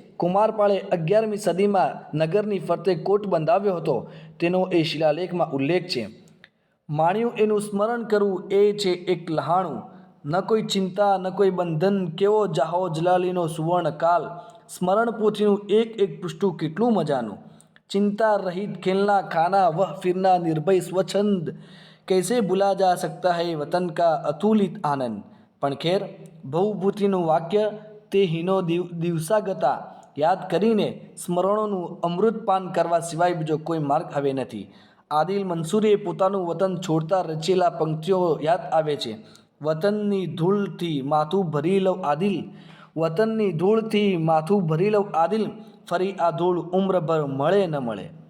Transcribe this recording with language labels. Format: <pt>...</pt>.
<gu>કુમારપાળે 11મી સદીમાં નગરની ફરતે કોટ બંધાવ્યો હતો તેનો એ શિલાલેખમાં ઉલ્લેખ છે. માણ્યું એનું સ્મરણ કરવું એ છે એક લહાણું. ન કોઈ ચિંતા ન કોઈ બંધન, કેવો જાહો જલાલીનો સુવર્ણ કાલ. સ્મરણ પોથીનું એક એક પૃષ્ઠું કેટલું મજાનું.</gu> <hi>चिंता रहित खेलना खाना वह फिरना निर्भय स्वच्छंद, कैसे भूला जा सकता है वतन का अतुलित आनंद.</hi> <gu>પણ ખેર, ભવભૂતિનું વાક્ય તે હીનો દિવસા ગતા યાદ કરીને સ્મરણોનું અમૃતપાન કરવા સિવાય બીજો કોઈ માર્ગ હવે નથી. આદિલ મંસૂરે પોતાનું વતન છોડતા રચેલા પંક્તિઓ યાદ આવે છે. વતનની ધૂળથી માથું ભરી લઉં આદિલ, વતનની ધૂળથી માથું ભરી લઉં આદિલ, ફરી આ ધૂળ ઉમ્રભર મળે ન મળે.</gu>